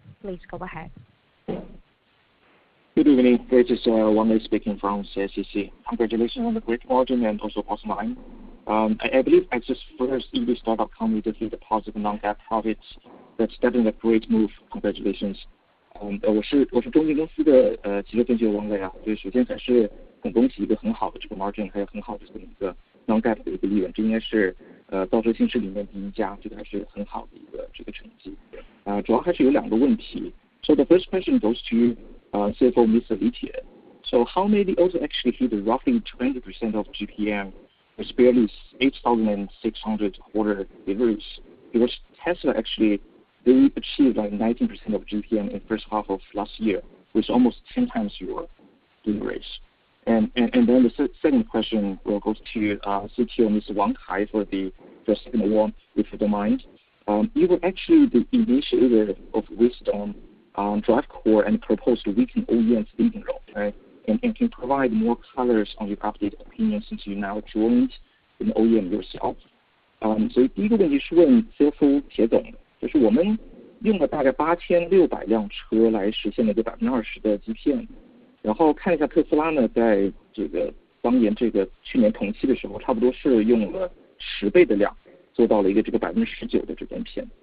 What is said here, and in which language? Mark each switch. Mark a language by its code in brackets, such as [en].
[en] Please go ahead. Good evening. This is Wang Lei speaking from CICC. Congratulations on the great margin and also bottom line. I believe as this first EV startup company to hit the positive non-GAAP profits, that's definitely a great move. Congratulations. [zh] 我是中金公司的汽车分析员王磊啊，就是首先还是很恭喜一个很好的这个 margin， 还有很好的这么一个 non-GAAP 的一个利润，这应该是造车新势里面第一家，这个还是很好的一个这个成绩。主要还是有两个问题。 [en] So the first question goes to CFO Mr. Li Tie. So how many also actually hit roughly 20% of GPM with barely 8,600 order deliveries? Because Tesla actually they achieved like 19% of GPM in first half of last year, which almost 10 times your deliveries. And then the second question will go to CTO Mr. Wang Kai for the second one, if you don't mind. You were actually the initiator of Wisdom Drive Core and proposed to weaken OEM's leading role, right? And can provide more colors on your updated opinion since you now joined an OEM yourself. [zh] 所以第一个问题是问 CFO 铁总，就是我们用了大概8600辆车来实现了这 20% 的 GPM， 然后看一下特斯拉呢，在这个当年这个去年同期的时候，差不多是用了10倍的量做到了一个这个 19% 的这个 GPM。